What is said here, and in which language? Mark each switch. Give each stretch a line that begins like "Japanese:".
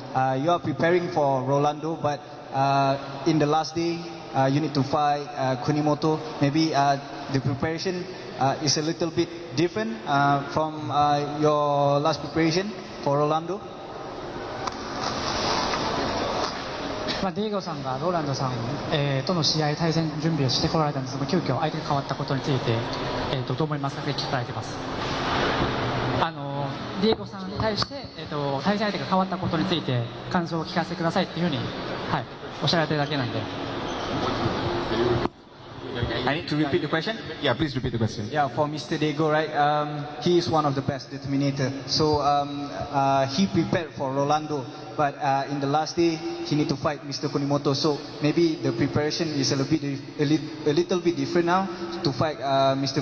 English: You are preparing for Rolando, but in the last day, you need to fight Kunimoto. Maybe the preparation is a little bit different from your last preparation for Rolando.
Japanese: ディエゴさんがローランドさん、との試合対戦準備をしてこられたんですが、急遽相手が変わったことについて、どう思いますかと聞かれてます。ディエゴさんに対して、対戦相手が変わったことについて感想を聞かせてくださいっていうふうに、はい、おっしゃられてるだけなんで。
English: I need to repeat the question? Yeah, please repeat the question. Yeah, for Mr. Diego, right? He is one of the best determinator. So he prepared for Rolando, but in the last day he need to fight Mr. Kunimoto. So maybe the preparation is a little bit different now to fight Mr.